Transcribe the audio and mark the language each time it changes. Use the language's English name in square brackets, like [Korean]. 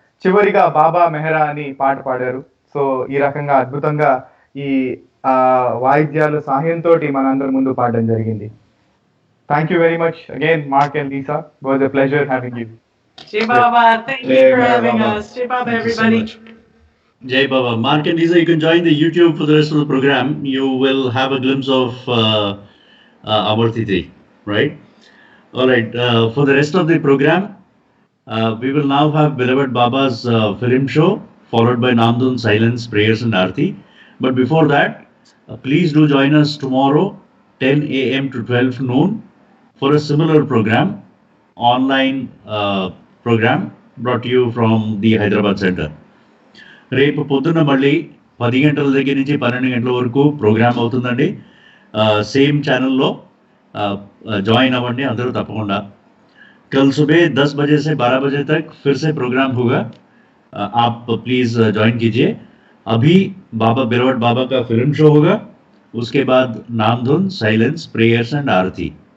[Telugu] చివరిగా బాబా మెహరా అని పాట పాడారు. సో ఈ రకంగా అద్భుతంగా ఈ వాయిద్యాల సహాయంతో మనందరి ముందు పాడడం జరిగింది. [English] Thank you very much again Mark and Lisa. It was a pleasure having you. Jai Baba, thank you for having us. Jai Baba, everybody. Jai Baba. Mark and Lisa, you can join the YouTube for the rest of the program. You will have a glimpse of Arti, right? All right. For the rest of the program, we will now have beloved Baba's film show, followed by Naam, Dhun, silence, prayers and Arti. But before that, please do join us tomorrow 10 a.m. to 12 noon for a similar program, online program brought to you from the Hyderabad Center. [Telugu] రేపు పొద్దున్న మళ్ళీ 10 గంటల దగ్గర నుంచి 12 గంటల వరకు programme అవుతుందండి. Same ఛానల్లో ज्वाइन अव्वंడి అందరూ తప్పకుండా. [Hindi] कल सुबह 10 बजे से 12 बजे तक फिर से प्रोग्राम होगा, आप प्लीज ज्वाइन कीजिए. अभी बाबा बिरवट बाबा का फिल्म शो होगा, उसके बाद नाम धुन, साइलेंस, प्रेयर्स एंड आरती.